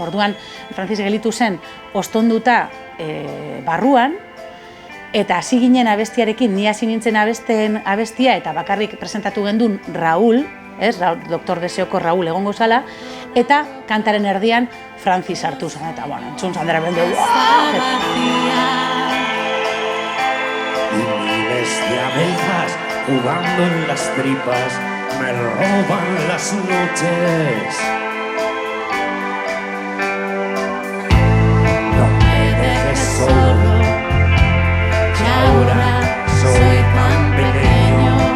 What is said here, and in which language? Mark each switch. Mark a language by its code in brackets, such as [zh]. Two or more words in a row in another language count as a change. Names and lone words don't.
[eu] Orduan, Francis gelitu zen ostonduta barruan, eta hasi ginen abestiarekin, ni hasi nintzen abestia, eta bakarrik presentatu gendun Raúl, ez? Doktor Deseoko Raúl egongo zala, eta kantaren erdian Francis hartu zen, eta, bueno, entzun zandera bende, [es] Y miles de abejas jugando en las tripas me roban las noches. No me dejes solo, que ahora soy tan pequeño.